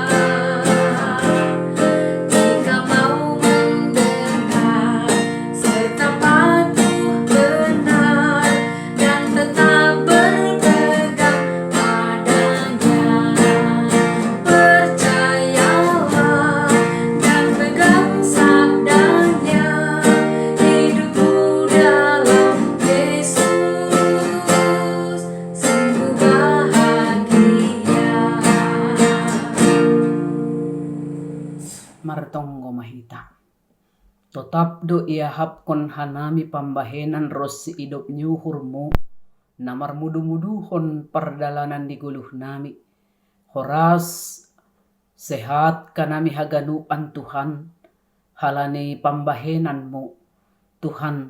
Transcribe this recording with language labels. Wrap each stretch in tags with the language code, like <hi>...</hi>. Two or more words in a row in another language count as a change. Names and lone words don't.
<id>Jika mau mendengar serta patuh benar dan tetap berpegang padanya, percayalah dan pegang sabdanya, hidupmu dalam Yesus sungguh bahagia.</id> <bts>Martonggo mahita. Tetap do iahapkon hanami pambahenan rosi idop nyuhurmu, na marmudu-muduhon perdalanan di guluh nami. Horas sehat kanami haganuan Tuhan, halani pambahenanmu Tuhan.</bts>